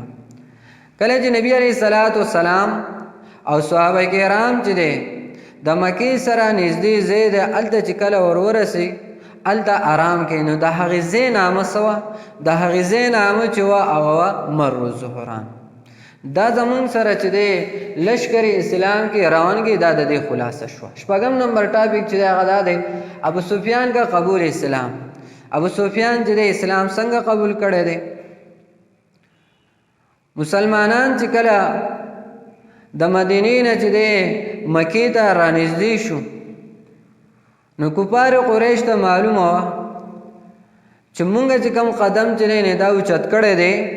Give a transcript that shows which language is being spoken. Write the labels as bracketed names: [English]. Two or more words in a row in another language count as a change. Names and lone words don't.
[Pashto] کله چې نبی [Arabic] علیه الصلاۃ والسلام [Pashto] او صحابه کرام چې دی د مکې سره نږدې ځای دی، هلته چې کله ورورسي هلته آرام کوي، نو د هغې ځای نامه څه وه؟ د هغې ځای نامه چې وه هغه وه مر الزهران. دا زمونږ سره چې دی لشکر اسلام کې روانګي، دا د دې خلاصه شوه. 4 نمبر ټاپک چې دی هغه دا دی ابو سفیان [Urdu] کا قبول اسلام. [Pashto] ابو سفیان چې دی اسلام څنګه قبول کړی دی؟ مسلمانان چې کله د مدینې نه چې دی مکې ته رانږدې شو، نو کفار قریش ته معلومه وه چې مونږ چې کوم قدم چې دی دا اوچت کړی دی،